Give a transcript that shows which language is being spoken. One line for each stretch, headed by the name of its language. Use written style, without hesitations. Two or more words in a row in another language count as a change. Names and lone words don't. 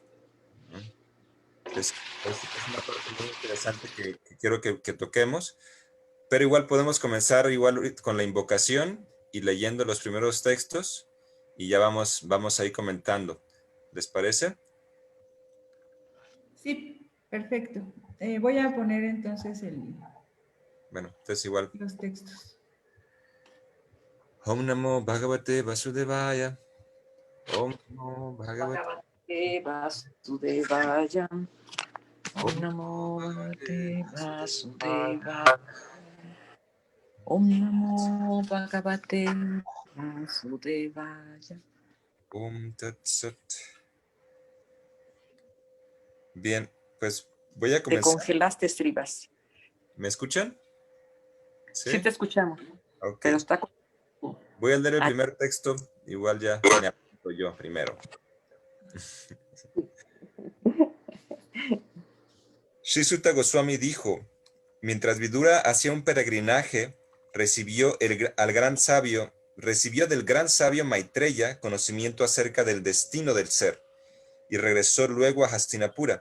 Spanish: Es una parte muy interesante que quiero que toquemos, pero igual podemos comenzar igual con la invocación y leyendo los primeros textos, y ya vamos ahí comentando. ¿Les parece? Sí, perfecto. Voy a poner entonces Bueno, entonces igual. los textos.
Sanskrit: ॐ नमो भगवते वासुदेवाय. ॐ नमो भगवते Vasudevaya. ॐ नमो भगवते वासुदेवाय. ॐ नमो भगवते वासुदेवाय. ॐ तत् सत्.
Spanish: Bien, pues voy a Te comenzar. congelaste, Srivas. ¿Me escuchan? Sí te escuchamos, Ok. pero está... Voy a leer el primer texto, igual ya me apunto yo primero. Sri Suta Goswami dijo: mientras Vidura hacía un peregrinaje, recibió del gran sabio Maitreya conocimiento acerca del destino del ser, y regresó luego a Hastinapura.